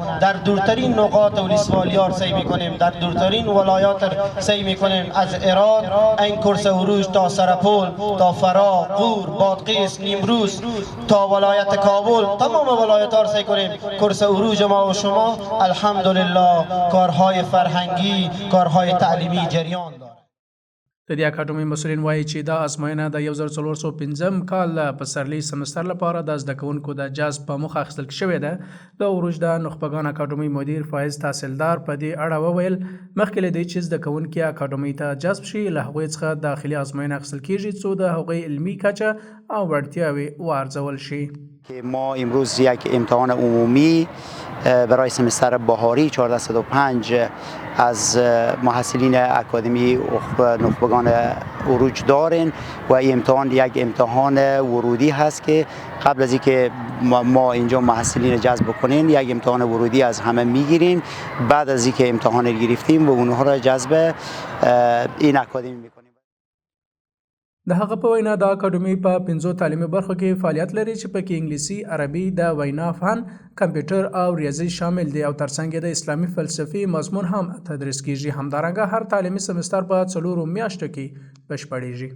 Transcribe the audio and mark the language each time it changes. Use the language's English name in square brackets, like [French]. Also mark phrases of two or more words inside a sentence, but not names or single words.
[Persian] در دورترین نقاط ولسوالیار سعی میکنیم، در دورترین ولایات سعی میکنیم، از هرات این کورس اوروج تا سرپول، تا فرا، قور، بادغیس، نیمروز تا ولایت کابل، تمام ولایت ها سعی کنیم کورس اوروج ما و شما الحمدلله کارهای فرهنگی، کارهای تعلیمی جریان داره. [Pashto] د دې اکاډمۍ مسؤلین وایي چې دا ازموینه د 1405 کال په سرلي سمستر لپاره د زده کوونکو د جذب په موخه اخیستل شوې ده. د اوروج د نخبگان اکاډمۍ مدیر فایز تحصیلدار په دې اړه وویل مخکې له دې چې زده کوونکي اکاډمۍ ته جذب شي له هغوی څخه داخلي ازموینه اخیستل کیږي څو د هغوی علمي کچه او وړتیاوې وارزول شي. [Persian] که ما امروز یک امتحان عمومی برای سمستر بهاری 1405 از محصلین اکادمی نخبگان اوروج داریم و این امتحان یک امتحان ورودی هست که قبل از اینکه ما اینجا محصلین جذب کنیم یک امتحان ورودی از همه میگیریم. بعد از اینکه امتحان گرفتیم و اونها را جذب این اکادمی میکنیم. [Pashto] د هغه په وینا د اکاډمۍ په 5 تعلیمي برخو کې فعالیت لري چې پکې انګلیسي، عربي، د وینا فن، کمپیوټر او ریاضي شامل دي او ترڅنګ د اسلامي فلسفي مضمون هم تدریس کیږي. همدارنګه هر تعلیمي سمستر په 4 میاشتو کې بشپړیږي.